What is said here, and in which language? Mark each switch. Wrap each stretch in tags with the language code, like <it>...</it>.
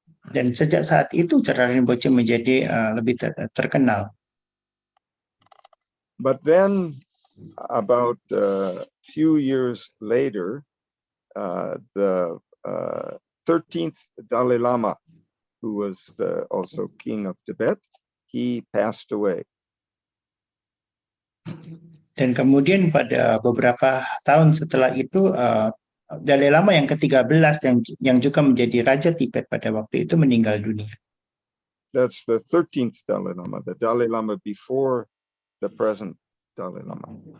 <id>Dan sejak saat itu Jadara Rinpoche menjadi lebih terkenal.</id> <en>But then about a few years later, the 13th Dalai Lama, who was also king of Tibet, he passed away.</en> <id>Dan kemudian pada beberapa tahun setelah itu, Dalai Lama yang ke-13 yang juga menjadi Raja Tibet pada waktu itu meninggal dunia.</id> <en>That's the 13th Dalai Lama, the Dalai Lama before the present Dalai Lama.</en>